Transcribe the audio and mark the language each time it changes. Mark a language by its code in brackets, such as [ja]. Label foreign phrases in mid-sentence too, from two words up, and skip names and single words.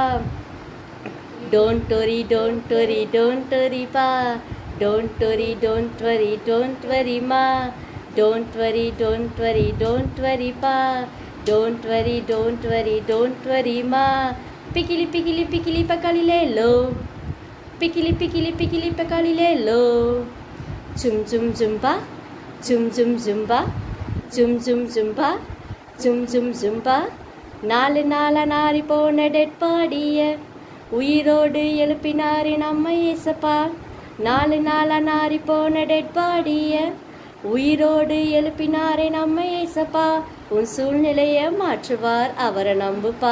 [en] don't worry don't worry don't worrypa. don't worry don't worry don't worryma. don't worry don't worry don't worrypa. don't worry don't worry don't worryma. பிக்கிலி பிக்கிலி பிக்கிலி பக்காலிலேலோ. Pikili pikili pikili pakalilelo. Zum zum zumba. Zum zum zumba. Zum zum zumba. Zum zum zumba. [ta] நாலு நாளா நாரி போன [en] dead bodiya [ta] உயிரோடு எழுப்பினாரி நம்ம ஏசப்பா. நாலு நாளா நாரி போன [en] dead bodiya [ta] உயிரோடு எழுப்பினாரே நம்ம ஏசப்பா. உன் சூழ்நிலையை மாற்றுவார், அவரை நம்புப்பா.